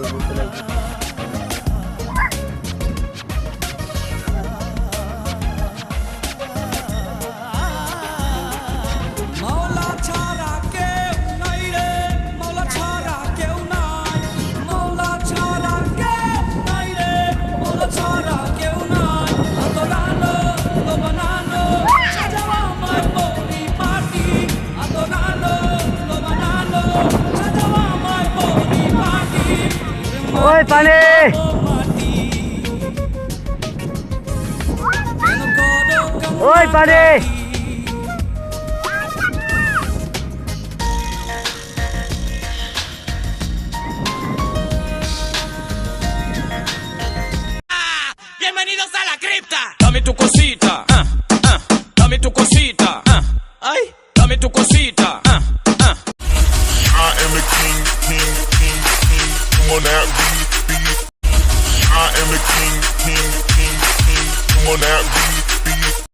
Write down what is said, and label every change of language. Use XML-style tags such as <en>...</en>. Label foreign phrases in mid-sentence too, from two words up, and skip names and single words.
<bn>মাওলা ছাড়া কেউ নাই রে মাওলা ছাড়া কেউ নাই মাওলা ছাড়া কেউ নাই রে মাওলা ছাড়া কেউ নাই আদরানো লো বানানো সাজাও আমার পরিপাটি আদরানো লো বানানো সাজাও আমার পরিপাটি ওই পানি কেন করো ওই পানি</bn> <es>Bienvenidos a la cripta. Dame tu cosita, dame tu cosita, ay, dame tu cosita,</es> <en>I am the king, king, king, king. Come on that beat. I am the king, king, king, king. Come on that beat.</en>